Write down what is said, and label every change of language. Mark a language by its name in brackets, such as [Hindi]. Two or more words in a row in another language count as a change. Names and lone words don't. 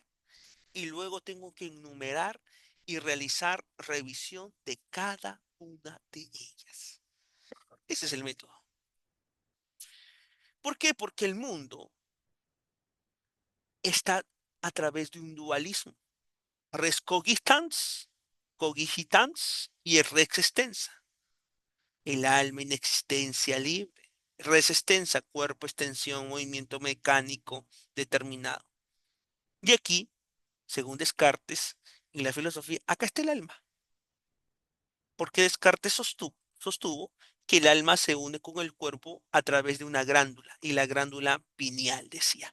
[Spanish] Y luego tengo que enumerar y realizar revisión de cada una de ellas. Ese es el método. ¿Por qué? Porque el mundo está a través de un dualismo. [Latin] Res cogitans, cogitans y res extensa. [Spanish] El alma en existencia libre. [Latin] Res extensa, [Spanish] cuerpo, extensión, movimiento mecánico determinado. Y aquí, según Descartes, en la filosofía, acá está el alma. Porque Descartes sostuvo que el alma se une con el cuerpo a través de una glándula, y la glándula pineal, decía.